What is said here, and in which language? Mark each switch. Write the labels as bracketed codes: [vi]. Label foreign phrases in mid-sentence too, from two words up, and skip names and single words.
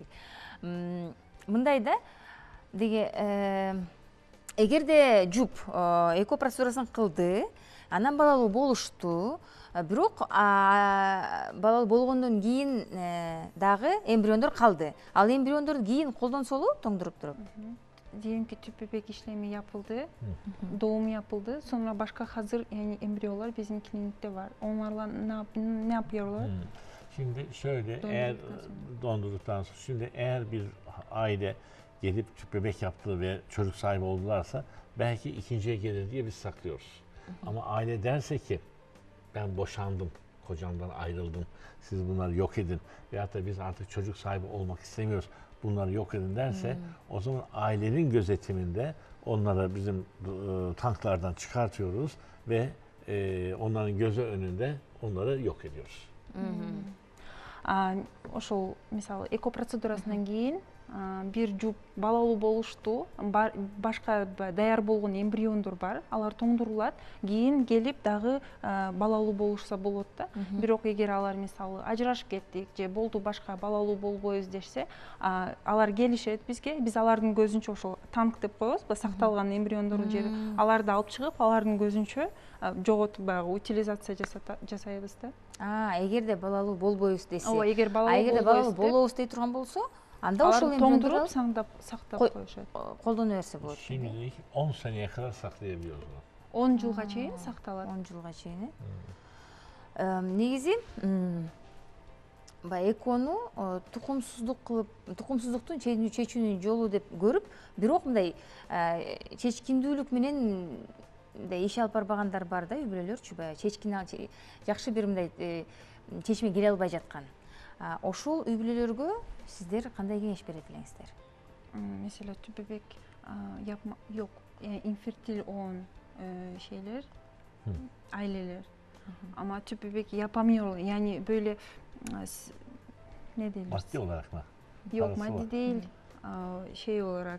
[ky] Мындай да, деге эгерде жуп эко процедурасын кылды, анан балалуу болушту, бирок балалуу болгондон кийин дагы эмбриондор калды. Ал эмбриондорду кийин колдонсолу тоңдуруп туруп. [tr] Diyelim ki tüp bebek işlemi yapıldı, doğum yapıldı. Sonra başka hazır yani embriyolar bizim klinikte var. Onlarla ne yapıyorlar? Şimdi şöyle, eğer dondurduktan sonra, şimdi eğer bir aile gelip tüp bebek yaptı ve çocuk sahibi oldularsa belki ikinciye gelir diye biz saklıyoruz. Ama aile derse ki ben boşandım, kocamdan ayrıldım, siz bunları yok edin veyahut da biz artık çocuk sahibi olmak istemiyoruz, bunları yok edin derse o zaman ailenin gözetiminde onları bizim tanklardan çıkartıyoruz ve onların gözü önünde onları yok ediyoruz. [ky] Ошол мисалы эко процедурасынан кийин бир жуп балалуу болушту, башка даяр болгон эмбриондор бар, алар тоңдурулат, кийин келип дагы балалуу болушса болот да. Бирок эгер алар мисалы ажырашып кеттик же болду башка балалуу болбойбуз дешсе, алар келишет бизге, биз алардын көзүнчө ошол танк деп коебуз, сакталган эмбриондордун жери, аларды алып чыгып, алардын көзүнчө жоготуп баягы утилизация жасайбыз да. Эгерде балалуу болбойбуз десе, эгерде балалуу болобуз дей турган болсо, анда ошол тоңдуруп сактап коюшат. Колдоно берсе болот. [tr] Şimdilik 10 seneye kadar saklayabiliyoruz bunu. [ky] 10 жылга чейин сакталат. 10 жылга чейин. Негизи экону тукумсуздук кылып, тукумсуздуктун чечүүнүн жолу деп көрүп, бирок мындай чечкиндүүлүк менен иш алып барбагандар бар да, үй-бүлөлөрчү, чечкин жакшы бир мындай чечимге келе албай жаткан. Ошол үй-бүлөлөргө сиздер кандай кеңеш берет элеңиздер? [tr] Mesela tüp bebek yapma yok, yani infertil olan şeyler, aileler. Ama tüp bebek yapamıyor, yani böyle ne denir? Maddi olarak mı? Yok, maddi değil, şey olarak.